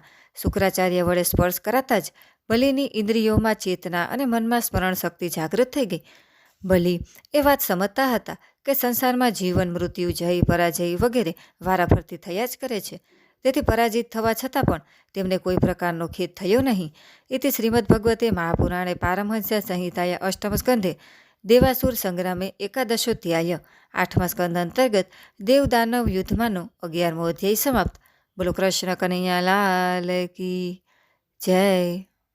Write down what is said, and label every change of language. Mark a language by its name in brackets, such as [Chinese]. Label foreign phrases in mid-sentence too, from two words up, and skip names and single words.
[Gujarati] શુક્રાચાર્ય વડે સ્પર્શ કરાતા જ બલિની ઇન્દ્રિયોમાં ચેતના અને મનમાં સ્મરણ શક્તિ જાગૃત થઈ ગઈ. બલિ એ વાત સમજતા હતા કે સંસારમાં જીવન, મૃત્યુ, જય, પરાજય વગેરે વારાફરતી થયા જ કરે છે. તેથી પરાજિત થવા છતાં પણ તેમને કોઈ પ્રકારનો ખેદ થયો નહીં. [Sanskrit] इति श्रीमद्भगवते महापुराणे पारमहंस्य संहिताया अष्टम स्कंधे देवासुर संग्रामे एकादशोध्याय [Gujarati] 8મા સ્કંદ અંતર્ગત દેવદાનવ યુદ્ધમાંનો 11મો અધ્યાય સમાપ્ત. [Hindi] बोलो कृष्ण कन्हैया लाल की जय.